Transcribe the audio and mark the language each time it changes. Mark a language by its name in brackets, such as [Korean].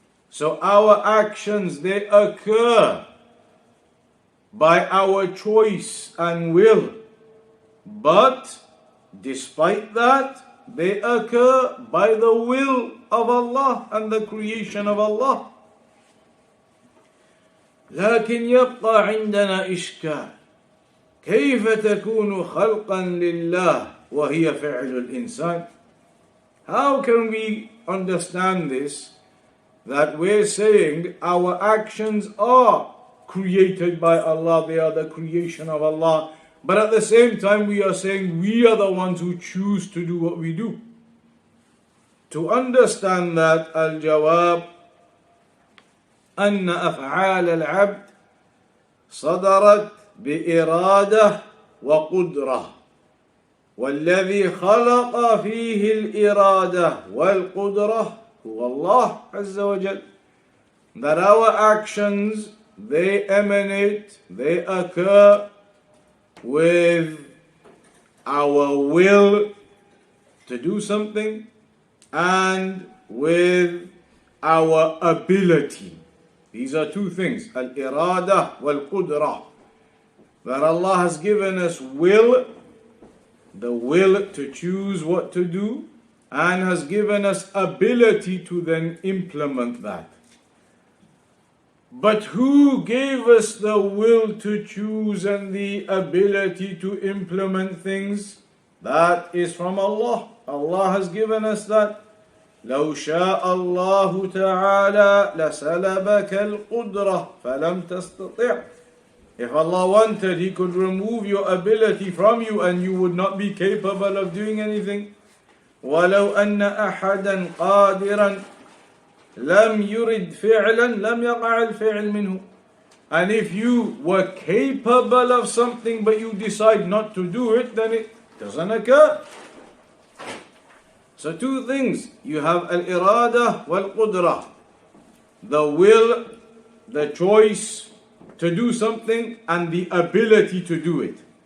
[English] So our actions, they occur by our choice and will. But despite that, they occur by the will of Allah and the creation of Allah. [Arabic] لكن يبقى عندنا إشكال كيف تكون خلقا لله وهي فعل الإنسان. [English] How can we understand this, that we're saying our actions are created by Allah, they are the creation of Allah, but at the same time we are saying we are the ones who choose to do what we do? To understand that, [Arabic] al-jawab أن أفعال العبد صدرت بإرادة وقدرة، والذي خلق فيه الإرادة والقدرة هو الله عز وجل. [English] That our actions, they emanate, they occur with our will to do something and with our ability. These are two things, [Arabic] al-irada wal-qudra. [English] That Allah has given us will, the will to choose what to do, and has given us ability to then implement that. But who gave us the will to choose and the ability to implement things? That is from Allah. Allah has given us that. [Arabic] لو شاء الله تعالى لسلبك القدرة فلم تستطع. [English] If Allah wanted, He could remove your ability from you and you would not be capable of doing anything. [Arabic] ولو أن أحدا قادرا لم يرد فعلا لم يقع الفعل منه. [English] And if you were capable of something but you decide not to do it, then it doesn't occur. So two things, you have [Arabic] al-irada wal-qudra, [English] the will, the choice to do something, and the ability to do it.